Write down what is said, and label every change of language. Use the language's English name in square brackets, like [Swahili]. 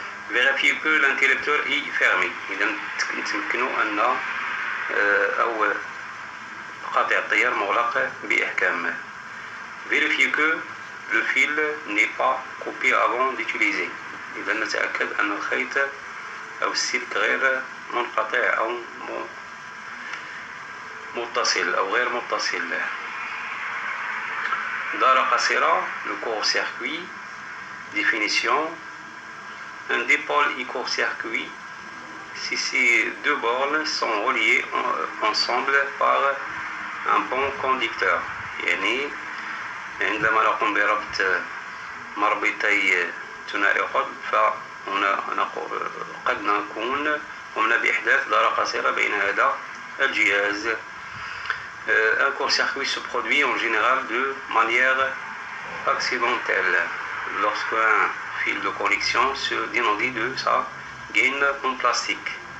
[French] Vérifier que l'interrupteur est fermé. [Arabic] إذا نتمكنوا أن أو قاطع التيار مغلق بإحكام. [French] Vérifier que le fil n'est pas coupé avant d'utiliser. [Arabic] إذا نتأكد أن الخيط أو السلك غير منقطع أو متصل أو غير متصل. دارة قصيرة, [French] le court-circuit. Définition. Un dipôle est court-circuit si ces deux bornes sont reliées ensemble par un bon conducteur. [Arabic] يعني عندما نقوم بربط مربطي ثنائي قطب فهنا قد نكون قمنا بإحداث دارة قصيرة بين هذا الجهاز. [French] Un court-circuit se produit en général de manière accidentelle lorsqu'un fil de connexion se dénodit de sa gaine en plastique.